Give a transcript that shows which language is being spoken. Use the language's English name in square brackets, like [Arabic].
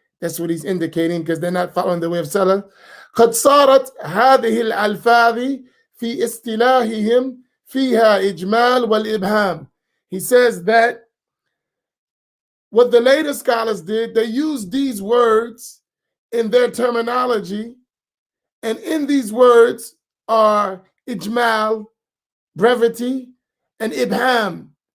[English] That's what he's indicating because they're not following the way of Salaf. [Arabic] قد صارت هذه الألفاظ في اصطلاحهم فيها إجمال والإبهام. [English] He says that what the later scholars did, they used these words in their terminology, and in these words are ijmal, brevity, and ibham.